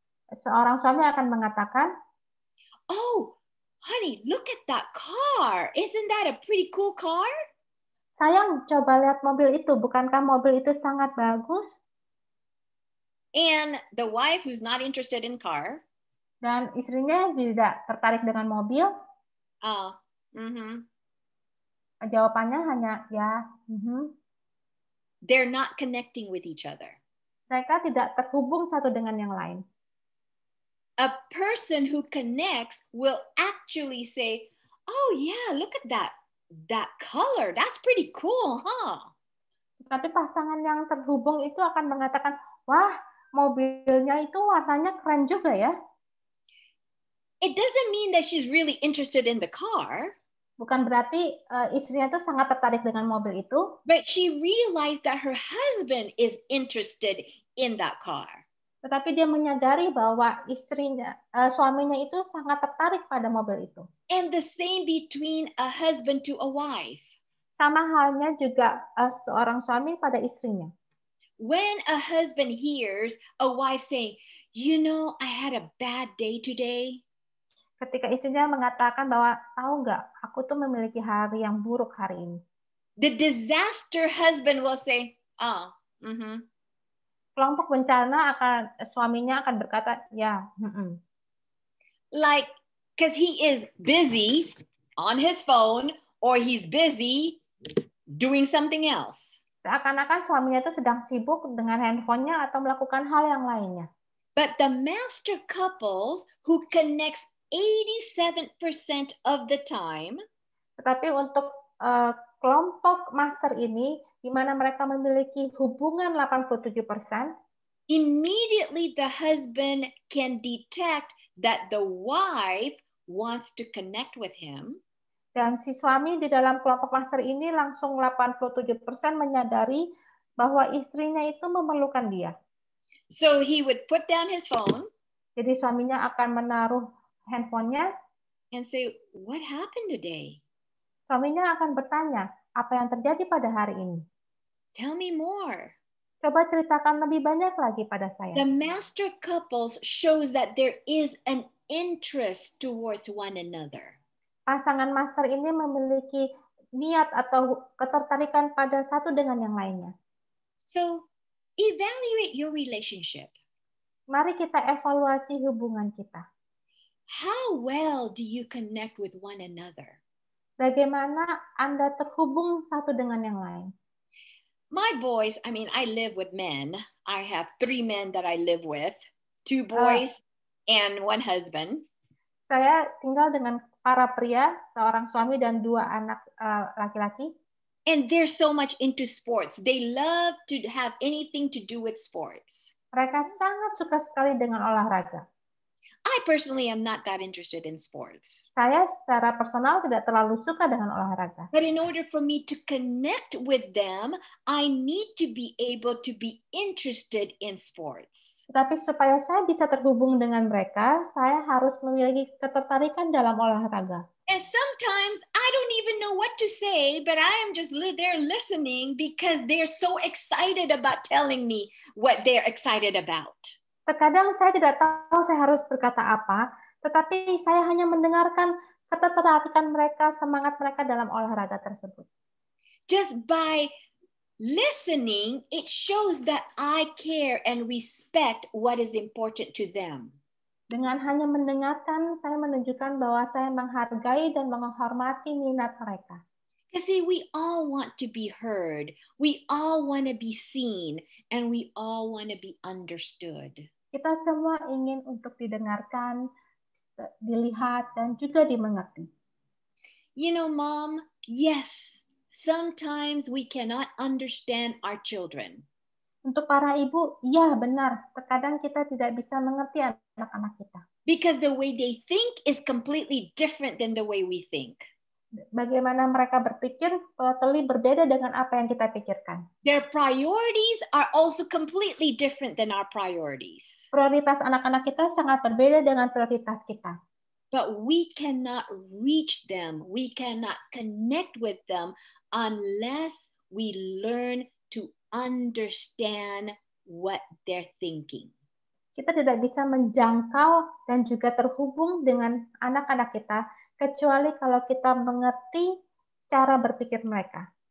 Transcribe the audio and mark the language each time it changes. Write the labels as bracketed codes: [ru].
[id] seorang suami akan mengatakan, [en] "Oh, honey, look at that car. Isn't that a pretty cool car?" [id] Sayang, coba lihat mobil itu. Bukankah mobil itu sangat bagus? [en] And the wife who's not interested in car, [id] dan istrinya tidak tertarik dengan mobil, jawabannya hanya ya. [en] They're not connecting with each other. [id] Mereka tidak terhubung satu dengan yang lain. [en] A person who connects will actually say, "Oh yeah, look at that color. That's pretty cool, huh?" [id] Tapi pasangan yang terhubung itu akan mengatakan, "Wah, mobilnya itu warnanya keren juga ya." [en] It doesn't mean that she's really interested in the car. [id] Bukan berarti istrinya itu sangat tertarik dengan mobil itu. [en] But she realized that her husband is interested in that car. [id] Tetapi dia menyadari bahwa suaminya itu sangat tertarik pada mobil itu. [en] And the same between a husband to a wife. [id] Sama halnya juga seorang suami pada istrinya. [en] When a husband hears a wife saying, "You know, I had a bad day today." [id] Ketika istrinya mengatakan bahwa tahu nggak, aku tuh memiliki hari yang buruk hari ini. [en] The disaster husband will say, oh, [id] Kelompok bencana suaminya akan berkata, ya. [en] Like, because he is busy on his phone or he's busy doing something else. [id] Seakan-akan suaminya itu sedang sibuk dengan handphonenya atau melakukan hal yang lainnya. [en] But the master couples who connects 87% of the time, [id] tetapi untuk kelompok master ini, di mana mereka memiliki hubungan 87%, [en] immediately the husband can detect that the wife wants to connect with him. [id] Dan si suami di dalam kelompok master ini langsung 87% menyadari bahwa istrinya itu memerlukan dia. [en] So he would put down his phone. [id] Jadi suaminya akan menaruh handphonenya [en] and say, what happened today? [id] Suaminya akan bertanya, apa yang terjadi pada hari ini? [en] Tell me more. [id] Coba ceritakan lebih banyak lagi pada saya. [en] The master couples shows that there is an interest towards one another. [id] Pasangan master ini memiliki niat atau ketertarikan pada satu dengan yang lainnya. [en] So, evaluate your relationship. [id] Mari kita evaluasi hubungan kita. [en] How well do you connect with one another? [id] Bagaimana Anda terhubung satu dengan yang lain? [en] My boys, I live with men. I have 3 men that I live with, 2 boys and 1 husband. [id] Saya tinggal dengan para pria, seorang suami dan 2 anak laki-laki. [en] And they're so much into sports. They love to have anything to do with sports. [id] Mereka sangat suka sekali dengan olahraga. [en] I personally am not that interested in sports. [id] Saya secara personal tidak terlalu suka dengan olahraga. [en] But in order for me to connect with them, I need to be able to be interested in sports. [id] Tetapi supaya saya bisa terhubung dengan mereka, saya harus memiliki ketertarikan dalam olahraga. [en] And sometimes I don't even know what to say, but I am just there listening because they're so excited about telling me what they're excited about. [id] Terkadang saya tidak tahu saya harus berkata apa, tetapi saya hanya mendengarkan ketertarikan mereka, semangat mereka dalam olahraga tersebut. [en] Just by listening, it shows that I care and respect what is important to them. [id] Dengan hanya mendengarkan, saya menunjukkan bahwa saya menghargai dan menghormati minat mereka. [en] Because see, we all want to be heard, we all want to be seen, and we all want to be understood. [id] Kita semua ingin untuk didengarkan, dilihat, dan juga dimengerti. [en] You know, Mom, yes, sometimes we cannot understand our children. [id] Untuk para ibu, ya benar, terkadang kita tidak bisa mengerti anak-anak kita. [en] Because the way they think is completely different than the way we think. [id] Bagaimana mereka berpikir [en] totally [id] berbeda dengan apa yang kita pikirkan. [en] Their priorities are also completely different than our priorities. [id] Prioritas anak-anak kita sangat berbeda dengan prioritas kita. [en] But we cannot reach them, we cannot connect with them unless we learn to understand what they're thinking. [id] Kita tidak bisa menjangkau dan juga terhubung dengan anak-anak kita kecuali kalau kita mengerti cara berpikir mereka.